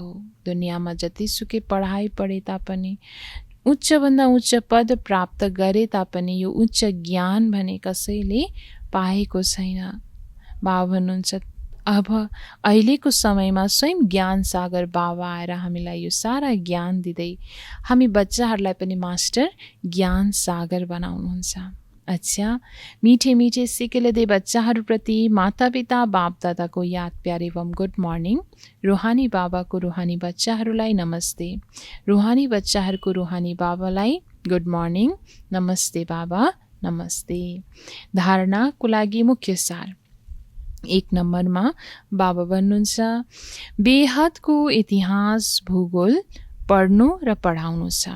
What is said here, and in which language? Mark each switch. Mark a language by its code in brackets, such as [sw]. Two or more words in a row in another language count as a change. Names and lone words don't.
[ne] दुनियाँमा जतिसुकै पढाइ पढे तापनि, उच्चभन्दा उच्च पद प्राप्त गरे तापनि यो उच्च ज्ञान भने कसैले पाएको छैन। बाबा भन्नुहुन्छ अब अहिलेको समयमा स्वयं ज्ञान सागर बाबा आएर हामीलाई यो सारा ज्ञान दिँदै हामी बच्चाहरूलाई पनि मास्टर ज्ञान सागर बनाउनुहुन्छ। अच्छा, [hi] मीठे मीठे सिकेलेदे [ne] बच्चाहरूप्रति माता पिता बाप दादाको याद प्यार एवं [en] good morning. [ne] रूहानी बाबाको रूहानी बच्चाहरूलाई नमस्ते। रूहानी बच्चाहरूको रूहानी बाबालाई [en] good morning, [ne] नमस्ते बाबा, नमस्ते। धारणाको लागि मुख्य सार 1 नम्बरमा बाबा भन्नुहुन्छ बेहदको इतिहास भूगोल पढ्नु र पढाउनु छ।